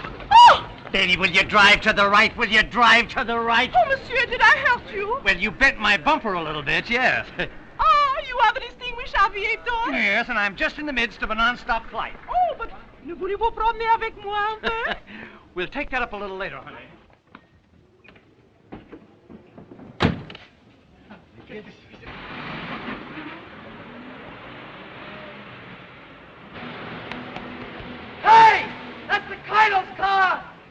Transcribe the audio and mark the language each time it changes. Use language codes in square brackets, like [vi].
[en] Oh! Lady, will you drive to the right? Will you drive to the right? Oh, monsieur, did I hurt you? Well, you bent my bumper a little bit, yes. Ah, you have a distinguished aviator? Yes, and I'm just in the midst of a non-stop flight. Oh, but [fr] ne voulez-vous promener avec moi un peu? [en] We'll take that up a little later, honey. Hey! That's the Kaido's car!